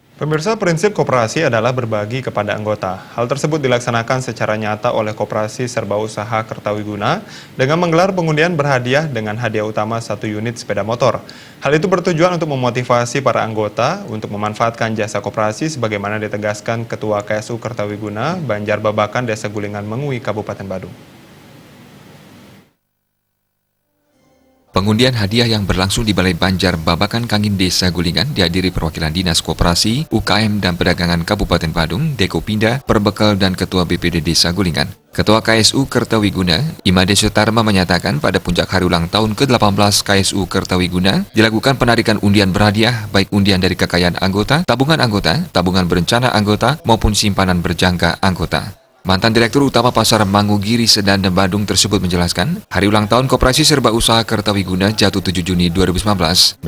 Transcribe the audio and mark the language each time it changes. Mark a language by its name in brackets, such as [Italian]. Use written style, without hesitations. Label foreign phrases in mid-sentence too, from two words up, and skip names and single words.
[Indonesian] Pemirsa, prinsip koperasi adalah berbagi kepada anggota. Hal tersebut dilaksanakan secara nyata oleh Koperasi Serba Usaha Kertawiguna dengan menggelar pengundian berhadiah dengan hadiah utama 1 unit sepeda motor. Hal itu bertujuan untuk memotivasi para anggota untuk memanfaatkan jasa koperasi sebagaimana ditegaskan Ketua KSU Kertawiguna, Banjar Babakan, Desa Gulingan Mengui, Kabupaten Badung. Pengundian hadiah yang berlangsung di Balai Banjar Babakan Kangin Desa Gulingan dihadiri perwakilan Dinas Koperasi, UKM dan Perdagangan Kabupaten Badung, Dekopinda, Perbekal dan Ketua BPD Desa Gulingan. Ketua KSU Kertawiguna, Imade Sutarma menyatakan pada puncak hari ulang tahun ke-18 KSU Kertawiguna dilakukan penarikan undian berhadiah baik undian dari kekayaan anggota, tabungan berencana anggota maupun simpanan berjangka anggota. Mantan Direktur Utama Pasar Manggugiri Sedan dan Badung tersebut menjelaskan, hari ulang tahun Koperasi Serba Usaha Kertawiguna jatuh 7 Juni 2019.